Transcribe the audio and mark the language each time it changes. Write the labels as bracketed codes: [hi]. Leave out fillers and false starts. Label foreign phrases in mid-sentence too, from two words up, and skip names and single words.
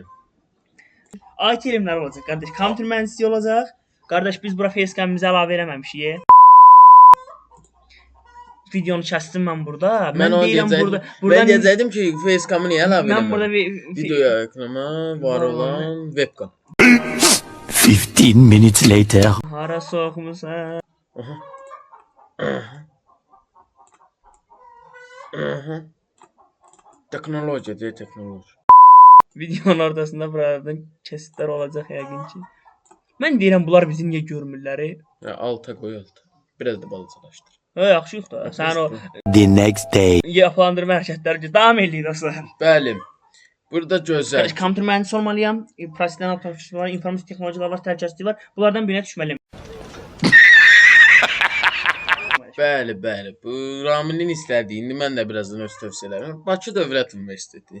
[az] IT elmləri olacaq qardaş. Kompüter mühəndisliyi olacaq. Qardaş biz bura facecam'imizi əlavə eləməmişik. Videonu kəsdim mən burada. Mən deyirəm burada. Mən deyəcəydim ki, facecam'ı niyə əlavə eləmirəm? Mən burada video ekrana var olan webcam. [en] 15 minutes later. [az] Hara soxmusan? Teknologiya deyil, teknologiya. Videonun ortasında buralardan kesitlər olacaq yəqin ki. Mən deyirəm bunlar bizi niyə görmürlər? Alta qoy alta. Biraz da balacalaşdır. Yaxşı yox da. Sən o [en] The next day. [az] yapılandırma hərəkətləri davam eləyir dostlar. Bəli. Burada gözəl. Kompüter mühəndisi olmalıyam. Professional operatör var, informasiya texnologiyaları var, təhlükəsizlik var. Bunlardan birinə düşməliyəm. Bəli. Bu Ramilin istədiyi. İndi mən də birazdan öz tövsiyələrim. Bakı Dövlət Universiteti.